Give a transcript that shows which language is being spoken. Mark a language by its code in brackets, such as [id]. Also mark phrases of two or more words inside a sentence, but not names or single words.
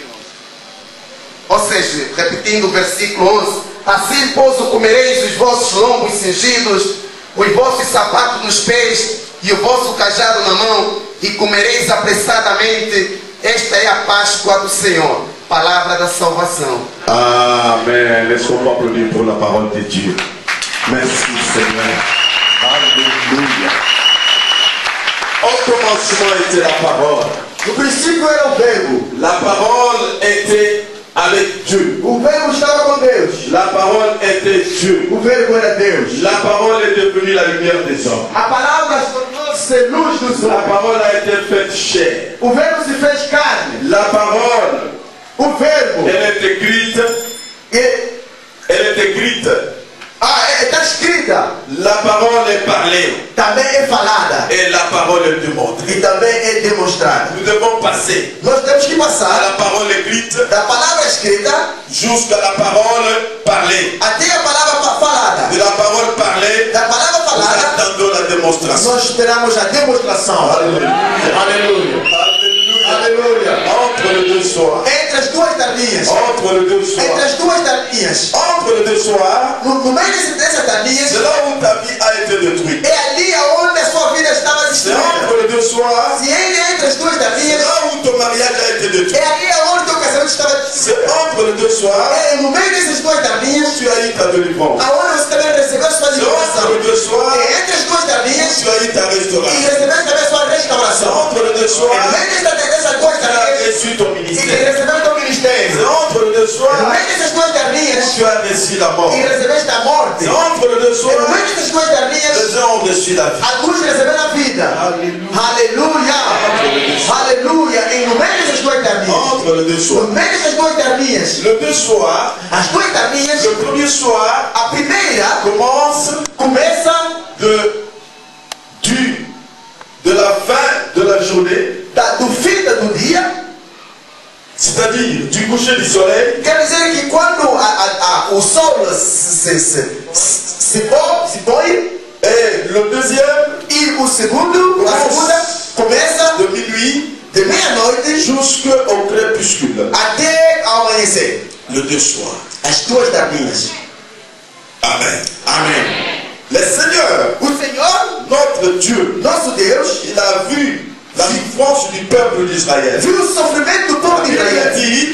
[pt] Ou seja, repetindo o versículo 11: assim, pois, o comereis, os vossos lombos cingidos, os vossos sapatos nos pés, e o vosso cajado na mão, e comereis apressadamente. Esta é a Páscoa do Senhor. Palavra da salvação. Amen. [fr] Laisse-moi applaudir pour la parole de Dieu. Merci Seigneur. Alléluia. Au commencement était la parole. [pt] No princípio era o verbo. [fr] La parole était avec Dieu. [pt] O verbo estava com Deus. [fr] La parole était Dieu. [pt] O verbo era Deus. [fr] La parole est devenue la lumière des hommes. [pt] A palavra tornou-se luz dos [fr] La [pt] homens. [fr] parole a été faite chair. [pt] O verbo se fez carne. [fr] La parole, [pt] O verbo. [fr] elle est écrite. Elle est écrite. [pt] Está escrita. [fr] La parole est parlée. [pt] Também é falada. [fr] Et la parole est démontrée. [pt] E também é demonstrada. [fr] Nous devons passer [pt] Nós temos que [fr] à [pt] passar [fr] la parole écrite [pt] da palavra escrita [fr] jusqu'à la parole parlée. [pt] até a palavra falada. [fr] De la parole parlée, [pt] Da palavra [fr] nous [pt] falada, [fr] attendons la démonstration. [pt] nós esperamos a demonstração. [fr] Alléluia. [pt] Aleluia. [fr] Alléluia. [pt] Aleluia. [fr] Entre les deux soirs. [pt] Entre as duas tardinhas. [fr] Entre les deux [pt] Entre [fr] soirs. [pt] as duas tardinhas. [fr] Entre les deux soirs, [pt] No meio dessas tardinhas, [fr] c'est là où ta vie a été détruite. [pt] é ali onde a sua vida estava [fr] C'est [pt] destruída. [fr] entre les deux soirs, [pt] Se ele é entre as duas [fr] c'est [pt] tardinhas, [fr] là où ton mariage a été détruit. [pt] é ali onde teu casamento estava [fr] C'est [pt] destruído. [fr] entre les deux soirs, [pt] É no meio dessas duas tardinhas, [fr] tu as eu ta délivrance. [pt] aonde você também recebeu a sua [fr] C'est [pt] liberação. [fr] entre les deux soirs, [pt] É entre as duas tardinhas [fr] tu as eu ta [pt] e [fr] restauration. [pt] recebeu também a sua [fr] C'est [pt] restauração. [fr] entre les deux [pt] É [fr] soirs, [pt] no meio dessas duas [fr] tu as [pt] tardinhas [fr] reçu ton [pt] e que [fr] ministère. [pt] recebeu o teu [fr] C'est [pt] ministério. [fr] entre les deux [pt] É no [fr] soirs, [pt] meio dessas duas tardinhas [fr] tu as reçu la mort. [pt] e recebeste a morte. [fr] C'est entre les deux [pt] É no [fr] soirs, [pt] meio dessas duas tardinhas [fr] les uns ont reçu la vie. [pt] alguns receberam a vida. Aleluia. Aleluia. E no meio dessas duas tardinhas, [fr] Entre les deux [pt] no [fr] soirs. [pt] meio dessas duas tardinhas, [fr] Le deux soirs, [pt] as duas tardinhas, [fr] le premier soir [pt] a primeira [fr] commence [pt] começa [fr] de la fin de la journée, [pt] do fim do dia. [fr] c'est-à-dire du coucher du soleil [pt] Quer dizer que quando o sol se põe. [fr] Et le deuxième, [pt] E o segundo, a segunda, começa [fr] de minuit [pt] de meia-noite [fr] jusqu'au crépuscule. [pt] até ao amanhecer. [fr] Le deux soirs. [pt] As duas tardinhas. [fr] Amen. [pt] Amém. [fr] Le Seigneur, [pt] O Senhor, [fr] notre Dieu, [pt] nosso Deus, [fr] il a vu la souffrance du peuple d'Israël. [pt] viu o sofrimento do povo de Israel.